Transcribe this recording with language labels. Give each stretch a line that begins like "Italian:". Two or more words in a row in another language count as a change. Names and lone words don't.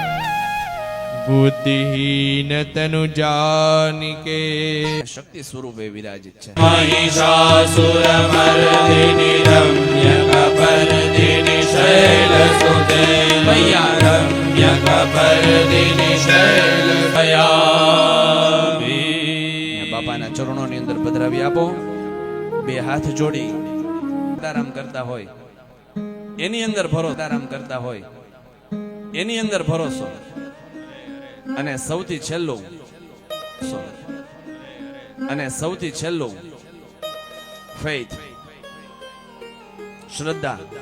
Awadhi: બુદ્ધિહીન તનુ જાનિકે
Gujarati: શક્તિ સ્વરૂપે વિરાજિત છે.
Sanskrit: महिषासुरमर्दिनि रम्यकपर्दिनि शैलसुते मय्या रम्यकपर्दिनि शैलभयामि.
Gujarati: બાપાના ચરણોની અંદર પધરાવી આપો. બે હાથ જોડી સીતારામ કરતા હોય એની અંદર ભરોસો, સીતારામ કરતા હોય એની અંદર ભરોસો, અને સૌથી છેલ્લું ફેથ, શ્રદ્ધા.